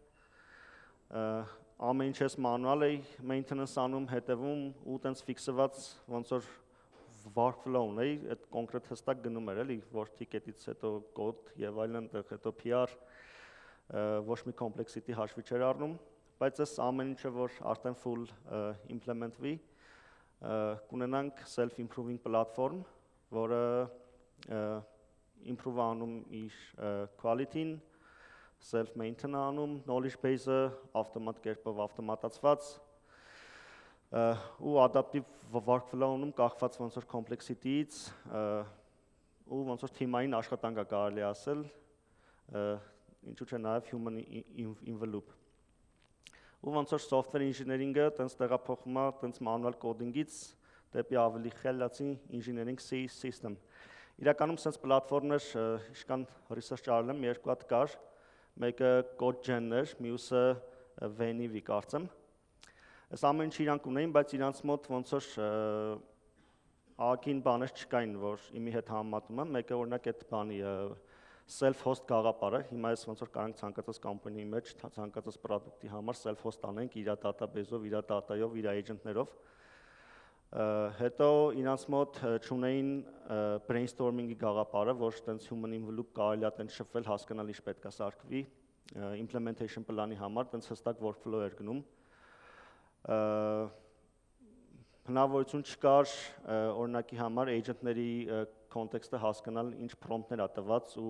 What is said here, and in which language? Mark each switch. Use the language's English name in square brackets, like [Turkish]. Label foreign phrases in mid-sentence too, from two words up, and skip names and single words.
[Armenian] ամեն ինչ ես մանուալ էի maintenance անում, հետևում ու տենց ֆիքսված ոնց որ workflow-ն էի, այդ կոնկրետ հստակ գնում էր էլի, որ ticket-ից հետո code եւ այլն, հետո PR, ոչ մի complexity հաշվի չէր առնում, բայց այս ամեն ինչը որ արդեն [English] full implement- [Armenian] վի, կունենանք [English] self-improving platform, [Armenian] որը improve անում իր quality-ն, self-maintain անում, [English] knowledge base- [Armenian] ը ավտոմատ կերպով ավտոմատացված, ու [English] adaptive workflow- [Armenian] ում կախված ոնց որ complexity-ից, ու ոնց որ թիմային աշխատանք է կարելի ասել, ինչու՞ չէ նաև [English] human in the loop։ [Armenian] Ու ոնց որ [English] software engineering- [Armenian] ը տենց տեղափոխվում է տենց [English] manual coding- [Armenian] ից դեպի ավելի խելացի [English] engineering system։ [Armenian] Իրականում sense պլատֆորմներ իշքան research արել եմ, երկու հատ կար, մեկը CodeGen էր, մյուսը Venive կարծեմ։ Այս ամեն ինչ իրանք ունեին, բայց իրանց մոտ ոնց որ ակին բաներ չկային, որ իմի հետ համեմատում եմ, մեկը օրինակ այդ բանի self-host գաղափարը, հիմա ես ոնց որ կարանք ցանկացած կամպանիի մեջ, ցանկացած product-ի համար self-host անենք իր database-ով, իր data-ով, իր agent-ներով։ Հետո իրանց մոտ չունեին brainstorming-ի գաղափարը, որ տենց [English] human in the loop [Armenian] կարելի է տենց շփվել, հասկանալ ինչ պետք է սարքվի, [English] implementation plani [Armenian] համար, տենց հստակ workflow էր գնում։ Հնարավորություն չկար օրինակի համար agent-ների context-ը հասկանալ ինչ prompt-ներ է տված ու